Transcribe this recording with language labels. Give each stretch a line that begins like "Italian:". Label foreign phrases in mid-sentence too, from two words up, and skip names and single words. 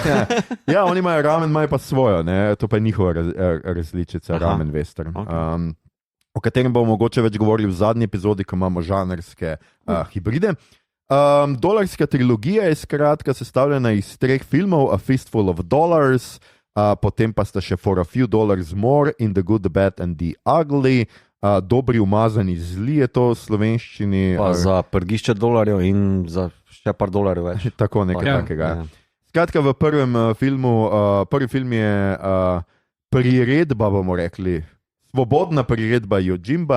Slovenian: Ja, oni imajo ramen, imajo pa svojo, ne? To pa je njihova različica, ramen western. Okay. O katerem bomo mogoče več govorili v zadnji epizodi, ko imamo žanrske hibride. Dolarska trilogija je skratka sestavljena iz 3 filmov, A Fistful of Dollars, potem pa sta še For a Few Dollars More in The Good, The Bad and The Ugly. Dobri umazani zli je to v slovenščini. Pa za prgišče dolarjev in za še par dolarjev več. Tako nekaj takega. Skratka, v prvem filmu, prvi film je priredba, bomo rekli, svobodna priredba Yojimba.